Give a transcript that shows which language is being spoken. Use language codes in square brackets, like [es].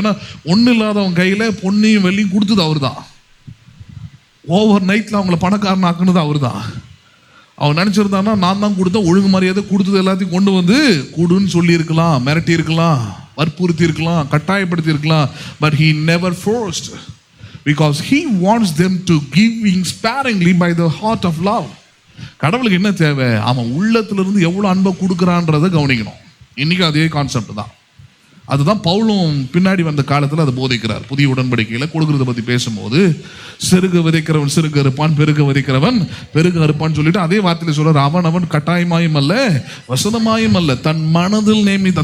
[ta] ஏன்னா ஒன்றும் இல்லாதவங்க கையில் பொன்னையும் வெள்ளியும் கொடுத்தது அவர் தான். ஓவர் நைட்டில் அவங்கள பணக்காரன் ஆக்குனது அவர் தான். அவன் நினச்சிருந்தான்னா நான் தான் கொடுத்தேன், ஒழுங்கு மரியாதை கொடுத்தது எல்லாத்தையும் கொண்டு வந்து கொடுன்னு சொல்லியிருக்கலாம், மிரட்டி இருக்கலாம், வற்புறுத்தி இருக்கலாம், கட்டாயப்படுத்தி இருக்கலாம். [en] But he never forced, because he wants them to giving sparingly by the heart of love. [ta] கடவுளுக்கு என்ன தேவை? அவன் உள்ளத்திலிருந்து எவ்வளோ அன்பை கொடுக்குறான்றதை கவனிக்கணும். இன்னைக்கு அதே கான்செப்ட் தான். அதுதான் பவுலும் பின்னாடி வந்த காலத்தில் அதை போதிக்கிறார். புதிய உடன்படிக்கையில் கொடுக்கறத பற்றி பேசும்போது, செருக விதைக்கிறவன் செருக அறுப்பான், பெருக விதைக்கிறவன் பெருக அறுப்பான்னு சொல்லிட்டு அதே வார்த்தையில் சொல்றார், அவன் கட்டாயமாயும் அல்ல வசனமாயும் அல்ல, தன் மனதில் நேமித்த.